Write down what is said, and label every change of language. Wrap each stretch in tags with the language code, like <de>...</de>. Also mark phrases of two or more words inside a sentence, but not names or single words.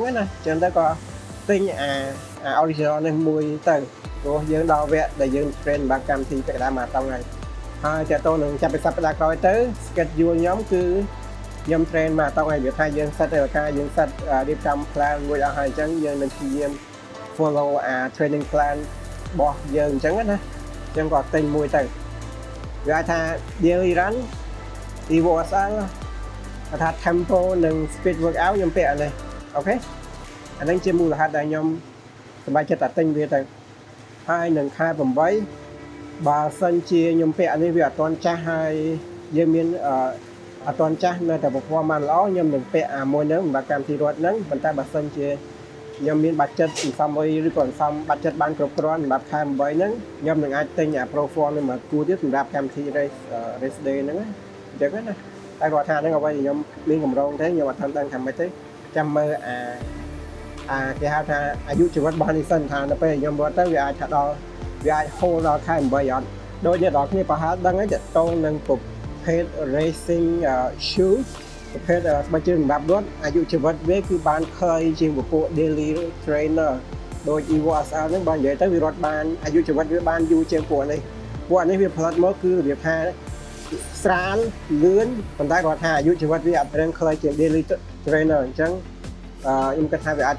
<km>ណាអញ្ចឹងទៅក៏ទិញអា original នេះមួយទៅព្រោះយើងដល់វគ្គដែលយើង train បាក់កម្មវិធីពាក់កណ្ដាលមកតង់ហើយ តើតើនឹងចាប់ពីសប្តាហ៍ក្រោយទៅ schedule ខ្ញុំគឺខ្ញុំ train មកតង់ហើយវាថាយើង set ទៅការយើង set រៀបចំ plan មួយអស់ហើយអញ្ចឹងយើងនឹងព្យាយាម</km> <en>follow training plan</en> <km>របស់យើងអញ្ចឹងណាអញ្ចឹងក៏ទិញមួយទៅវាថា</km> <en>daily run</en> <km>Evo SL ថា tempo និង</km> <en>speed workout</en> <km>ខ្ញុំពាក់អានេះអូខេអានេះជាមូលហេតុដែលខ្ញុំសប្បាយចិត្តតែទិញវាទៅហើយនឹងខែ 8បើសិនជាខ្ញុំពាក់អានេះវាអត់ទាន់ចាស់ហើយយើងមានអត់ទាន់ចាស់នៅតែ performance ល្អខ្ញុំនឹងពាក់អាមួយហ្នឹងសម្រាប់កម្មវិធីរត់ហ្នឹងប៉ុន្តែបើសិនជាខ្ញុំមានបាត់ចិត្តសំមួយឬក៏សំបាត់ចិត្តបានគ្រប់គ្រាន់សម្រាប់ខែ8ហ្នឹងខ្ញុំនឹងអាចទិញអា Pro 4នេះមកគួរទៀតសម្រាប់កម្មវិធី</km> <en>race day</en> <km>ហ្នឹងអញ្ចឹង ណាតែគាត់ថាហ្នឹងអ្វីខ្ញុំមានកម្រងទេខ្ញុំអត់ដឹងថាម៉េចទេចាំមើលគេហៅថាអាយុជីវិតរបស់នេះសិនថានៅពេលខ្ញុំរត់ទៅវាអាចថាដល់វាអាច hold ដល់ខែ8អត់ដូចអ្នកនរគ្នាប្រហែលដឹងហើយតទៅនឹង ប្រភេទ</km> <en>racing shoes</en> <km>ប្រភេទស្បែកជើងសម្រាប់រត់អាយុជីវិតវាគឺបានខ្លីជាងពពួក</km> <en>daily trainer</en> <km>ដូច Evo SL ហ្នឹងបើនិយាយទៅវារត់បានអាយុជីវិតវាបានយូរជាងពួក នេះវាផលិតមកគឺរបៀបថាស្រាលលឿនប៉ុន្តែគាត់ថាអាយុជីវិតវាអត់ត្រឹមខ្លីជាង</km> <en>daily trainer</en> <km>អញ្ចឹងខ្ញុំគិតថាវាអាច</km>